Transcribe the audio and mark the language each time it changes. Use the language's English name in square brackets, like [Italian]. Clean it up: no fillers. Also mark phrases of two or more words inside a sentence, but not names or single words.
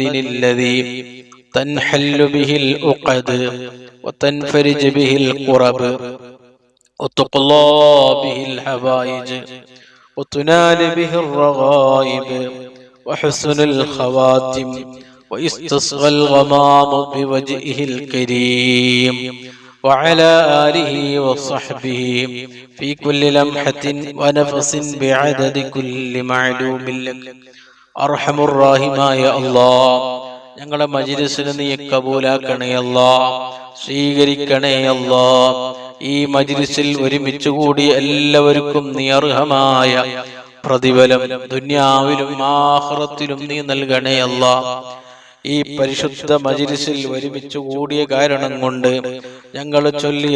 [Arabic] الذي تنحل به العقد وتنفرج به الكرب وتقضى به الحوائج وتنال به الرغائب وحسن الخواتم ويستصغى الغمام بوجهه الكريم وعلى آله وصحبه في كل لمحة ونفس بعدد كل معلوم لك. أرحم الراحمين يا الله, [Malayalam] ഞങ്ങളുടെ മജ്‌ലിസിനെ നീ കബൂലാക്കണേ അല്ലാഹ്, സ്വീകരിക്കണേ അല്ലാഹ്. ഈ മജ്‌ലിസിൽ ഒരുമിച്ച് കൂടി എല്ലാവർക്കും നീ അർഹമായ പ്രതിഫലം ദുനിയാവിലും ആഖിറത്തിലും നീ നൽകണേ അല്ലാഹ്. ഈ പരിശുദ്ധ മജ്‌ലിസിൽ ഒരുമിച്ച് കൂടിയ കാരണം കൊണ്ട്, ഞങ്ങൾ ചൊല്ലിയ